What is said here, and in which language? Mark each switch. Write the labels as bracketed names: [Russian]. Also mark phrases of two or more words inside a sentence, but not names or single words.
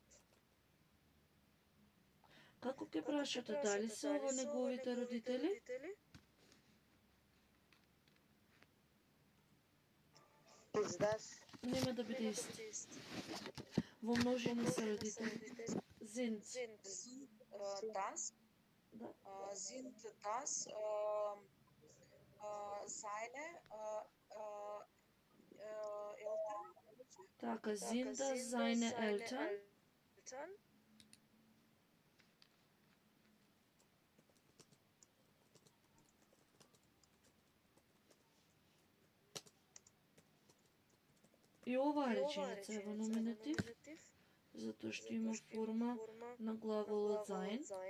[Macedonian] Како ќе прашате дали се ова неговите родители? Нема да биде исти. Во множина се родители. [German] Sind. Das. [Macedonian] Да. [German] Sind das seine Eltern? Така, sind das seine Eltern? [Macedonian] И оваа реченица е во номинатив, затоа што има форма на главолот sein.